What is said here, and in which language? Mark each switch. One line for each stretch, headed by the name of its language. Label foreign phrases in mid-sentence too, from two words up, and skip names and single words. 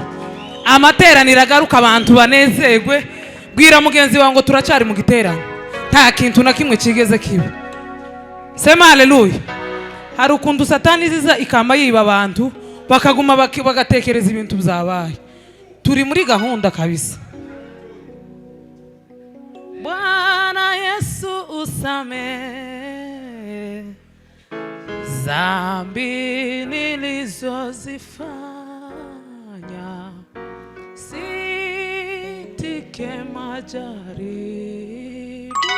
Kinyarwanda: Amateraniro agaruka abantu banezerwe. Bwira mugenzi wawe ngo turacyari mu giterane. Nta kintu na kimwe kigeze kiba.
Swahili: Sema haleluya.
Kinyarwanda: Hari ukuntu Satani ziza ikama yiba abantu bakaguma bagatekereza ibintu byabaye. Turi muri gahunda kabisa.
Swahili: Bwana Yesu usamehe dhambi nilizozifanya, sitike majaribu,